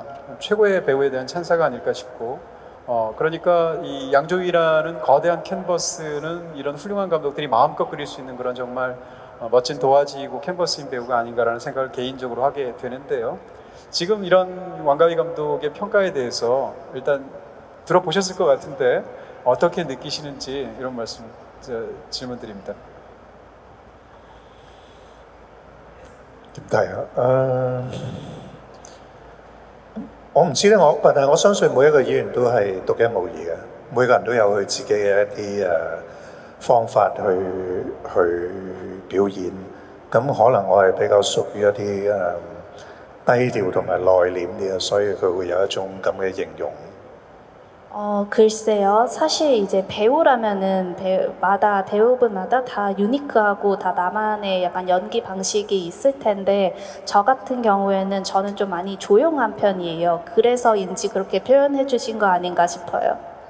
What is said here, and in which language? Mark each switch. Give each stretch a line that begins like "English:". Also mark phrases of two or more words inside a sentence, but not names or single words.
Korean: 최고의 배우에 대한 찬사가 아닐까 싶고 그러니까 이 양조위라는 거대한 캔버스는 이런 훌륭한 감독들이 마음껏 그릴 수 있는 그런 정말 멋진 도화지이고 캔버스인 배우가 아닌가라는 생각을 개인적으로 하게 되는데요. 지금 이런 왕가위 감독의 평가에 대해서 일단 들어보셨을 것 같은데 어떻게 느끼시는지 이런 말씀 질문 드립니다.
Cantonese: 點睇啊？我唔知咧，但係我相信每一個演員都係獨一無二嘅，每個人都有佢自己嘅一啲方法去表演。咁可能我係比較屬於一啲低調同埋內斂啲嘅，所以佢會有一種咁嘅形容。
Korean: 글쎄요. 사실 이제 배우라면은 배우분마다 다 유니크하고 다 나만의 약간 연기 방식이 있을 텐데 저 같은 경우에는 저는 좀 많이 조용한 편이에요. 그래서인지 그렇게 표현해 주신 거 아닌가 싶어요.